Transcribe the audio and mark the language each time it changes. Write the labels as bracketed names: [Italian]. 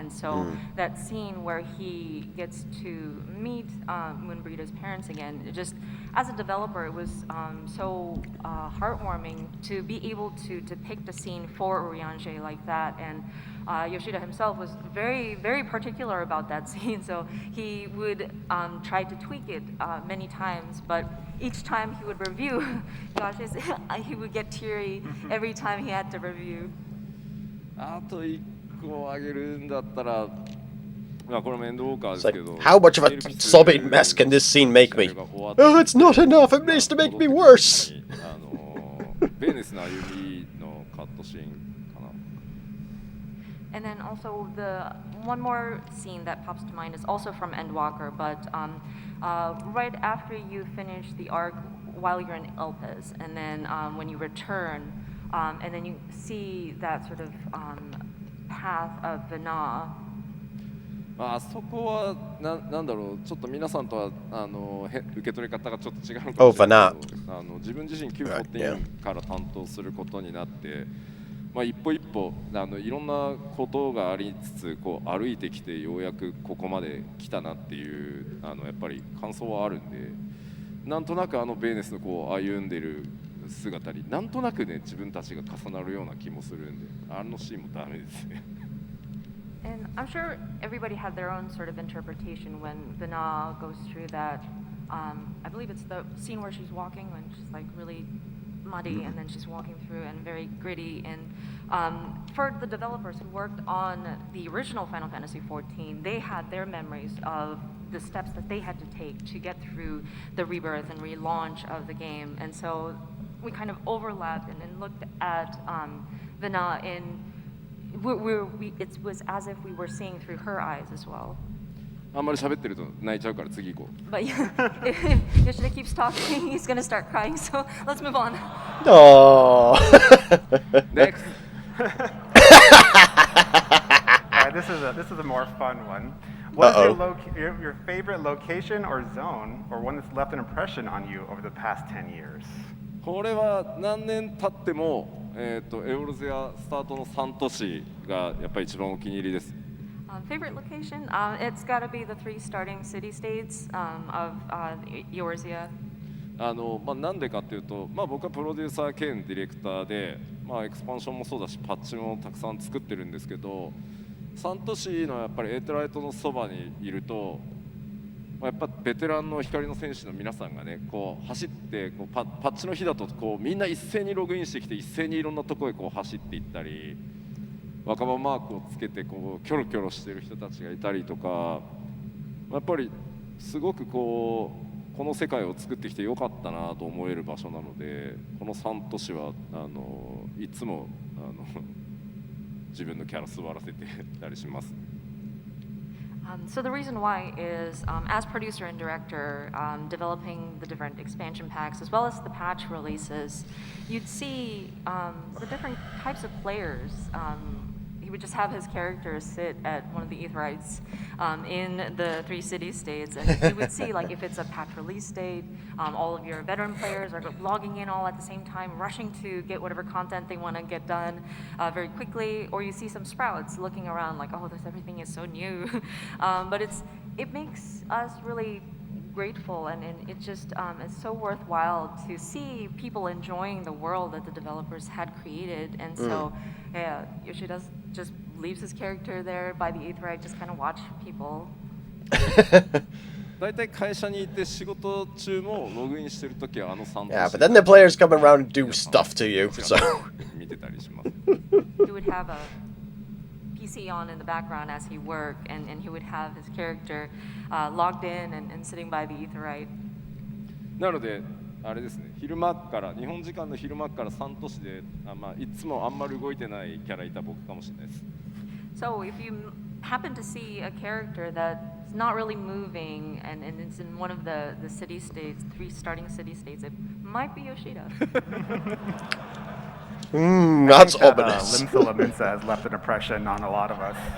[English] And so that scene where he gets to meet Moonbreeda's parents again, it just as a developer, it was so heartwarming to be able to depict a scene for Urianger like that. And Yoshida himself was very, very particular about that scene, so he would try to tweak it many times, but each time he would review, gosh, he would get teary every time he had to review. [Japanese] あと1個あげるんだったら、まあこれもエンドウォーカーで [English] It's [Japanese] す [English] like, [Japanese] けど、 [English] how much of a sobbing mess can this scene make me? Oh, it's not enough. It needs to make me worse. [Japanese] ベーネスの歩みのカットシーンかな。 [English] And then also the one more scene that pops to mind is also from Endwalker, but right after you finish the arc while you're in Elpis, and then when you return, and then you see that sort of path of Vana. [Japanese] あそこはなんだろうちょっと皆さんとは受け取り方がちょっと違うのかもしれないけど、自分自身 Q14 から担当することになって、まあ、一歩一歩いろんなことがありつつこう歩いてきてようやくここまで来たなっていうやっぱり感想はあるんで、なんとなくベーネスのこう歩んでる姿になんとなくね自分たちが重なるような気もするんで、あのシーンもダメですね。 [English] And I'm sure everybody had their own sort of interpretation when Vana goes through that. I believe it's the scene where she's walking when she's like really muddy and then she's walking through and very gritty. And for the developers who worked on the original Final Fantasy XIV, they had their memories of the steps that they had to take to get through the rebirth and relaunch of the game. And so we kind of overlapped and then looked at Vana in it was as if we were seeing through her eyes as well. [Japanese] あんまり喋ってると泣いちゃうから次行こう。 [English] But if Yoshida keeps talking, he's gonna start crying. So let's move on. Oh. Next. All right, this is a more fun one. What is Uh-oh. your favorite location or zone, or one that's left an impression on you over the past 10 years? [Japanese] これは何年経っても、エオルゼアスタートの3都市がやっぱり一番お気に入りです。 [English] Favorite location? It's got to be the 3 starting city-states of Eorzea. [Japanese] なんでかっていうと、僕はプロデューサー兼ディレクターで、エクスパンションもそうだしパッチもたくさん作ってるんですけど、3都市のやっぱりエーテライトのそばにいると、やっぱベテランの光の選手の皆さんがねこう走ってこうパッチの日だとこうみんな一斉にログインしてきて一斉にいろんなところへこう走っていったり、若葉マークをつけてこうキョロキョロしてる人たちがいたりとか、やっぱりすごくこの世界を作ってきてよかったなと思える場所なので、この3都市はいつも自分のキャラ座らせてたりします。 [English] So the reason why is, as producer and director, developing the different expansion packs as well as the patch releases, you'd see the different types of players. He would just have his characters sit at one of the Aetherites in the 3 city-states, and you would see, like, if it's a patch release state, all of your veteran players are logging in all at the same time, rushing to get whatever content they want to get done very quickly, or you see some sprouts looking around like, oh, everything is so new. But it makes us really grateful, and it just it's so worthwhile to see people enjoying the world that the developers had created. And so Yoshida just leaves his character there by the Aetherite, just kind of watch people. [Japanese] だいたい会社にいて仕事中もログインしてるときは3都市 [English] Yeah, but then the players come around and do stuff to you, so. [Japanese] 見てたりします。 [English] He would have a PC on in the background as he worked, and he would have his character logged in and sitting by the Aetherite. [Japanese] なのであれですね、昼間から日本時間の昼間から3都市でいつもあんまり動いてないキャラいた僕かもしれないです。 [English] So if you happen to see a character that's not really moving and it's in one of the city-states, 3 starting city-states, it might be Yoshida. That's I think that, ominous. Limsala Minsa has left an impression on a lot of us.